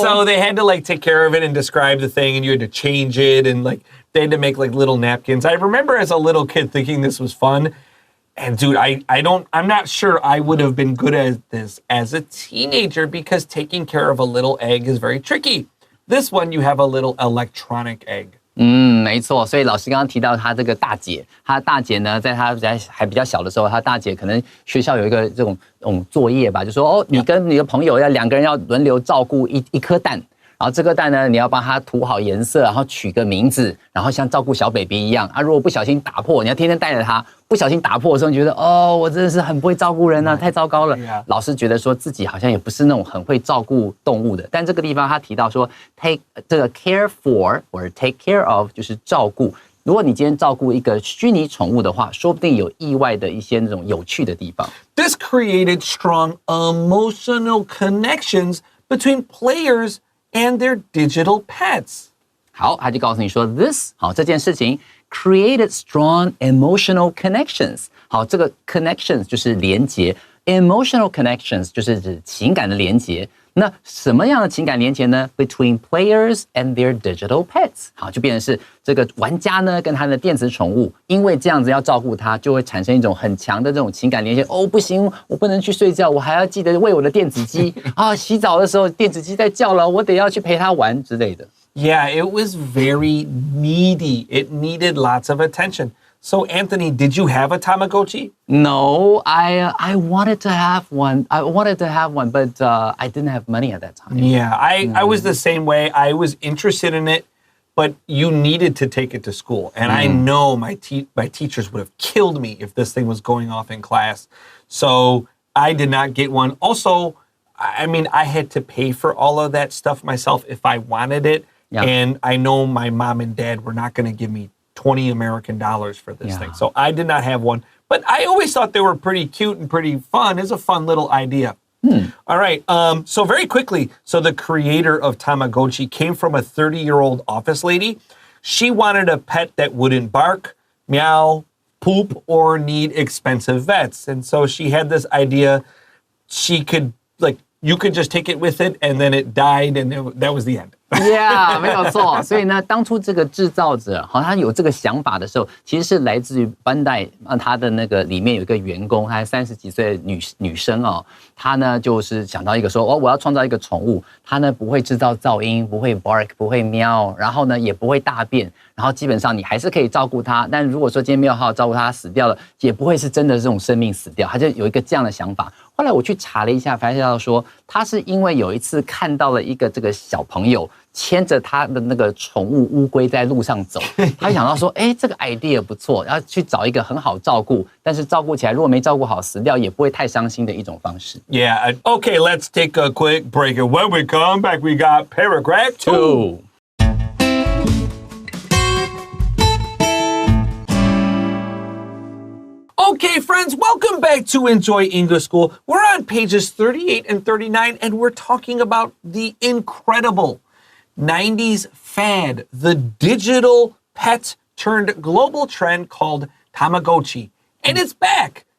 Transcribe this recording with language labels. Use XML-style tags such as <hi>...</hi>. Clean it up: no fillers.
<en>So they had to like take care of it and describe the thing and you had to change it and like they had to make like little napkins. I remember as a little kid thinking this was fun. And dude, I'm not sure I would have been good at this as a teenager because taking care of a little egg is very tricky. This one, you have a little electronic egg.</en> <zh>没错，所以老师刚刚提到他这个大姐，他大姐呢，在他还比较小的时候，他大姐可能学校有一个这种作业吧，就说你跟你的朋友2个人要轮流照顾一颗蛋。然后这个蛋呢，你要帮它涂好颜色，然后取个名字，然后像照顾小 baby 一样啊。如果不小心打破，你要天天带着它。不小心打破的时候，你觉得我真的是很不会照顾人啊，太糟糕了。老师觉得说自己好像也不是那种很会照顾动物的。但这个地方他提到说 take 这个</zh> <en>care for</en> <zh>或者</zh> <en>take care of</en> <zh>就是照顾。如果你今天照顾一个虚拟宠物的话，说不定有意外的一些那种有趣的地方。</zh> <en>This created strong emotional connections between players and their digital pets.</en> <zh>好，他就告诉你说</zh> <en>this</en> <zh>这件事情</zh> <en>created strong emotional connections.</en> <zh>好，这个 connections 就是连结 ，</zh> <en>emotional connections</en> <zh>就是指情感的连结。那什么样的情感连结呢 ？</zh> <en>Between players and their digital pets，</en> <zh>好，就变成是这个玩家呢跟他的电子宠物，因为这样子要照顾它，就会产生一种很强的这种情感连接。不行，我不能去睡觉，我还要记得喂我的电子鸡啊！洗澡的时候电子鸡在叫了，我得要去陪它玩之类的。</zh> <en>Yeah, it was very needy. It needed lots of attention. So, Anthony, did you have a Tamagotchi? No, I wanted to have one. But I didn't have money at that time. Yeah, I was the same way. I was interested in it, but you needed to take it to school. And I know my teachers would have killed me if this thing was going off in class. So I did not get one. Also, I mean, I had to pay for all of that stuff myself if I wanted it. Yeah. And I know my mom and dad were not going to give me $20 American for this thing. So I did not have one. But I always thought they were pretty cute and pretty fun. It's a fun little idea. All right. So very quickly, so the creator of Tamagotchi came from a 30-year-old office lady. She wanted a pet that wouldn't bark, meow, poop, or need expensive vets. And so she had this idea she could, like, you could just take it with it, and then it died, and that was the end.</en> <zh>Yeah， 没有错。所以呢，当初这个制造者他有这个想法的时候，其实是来自于Bandai他的那个里面有一个员工，她30几岁的女生她呢就是想到一个说我要创造一个宠物，她呢不会制造噪音，不会 bark， 不会喵，然后呢也不会大便，然后基本上你还是可以照顾它，但如果说今天没有好好照顾它死掉了，也不会是真的这种生命死掉，他就有一个这样的想法。后来我去查了一下，发现到说他是因为有一次看到了一个这个小朋友牵着他的那个宠物乌龟在路上走，他想到说，这个 idea 不错，要去找一个很好照顾，但是照顾起来如果没照顾好死掉也不会太伤心的一种方式。</zh> <en>Yeah, okay, let's take a quick break. And when we come back, we got paragraph 2. Okay, friends, welcome back to Enjoy English School. We're on pages 38 and 39, and we're talking about the incredible 90s fad, the digital pet turned global trend called Tamagotchi. And it's back.</en>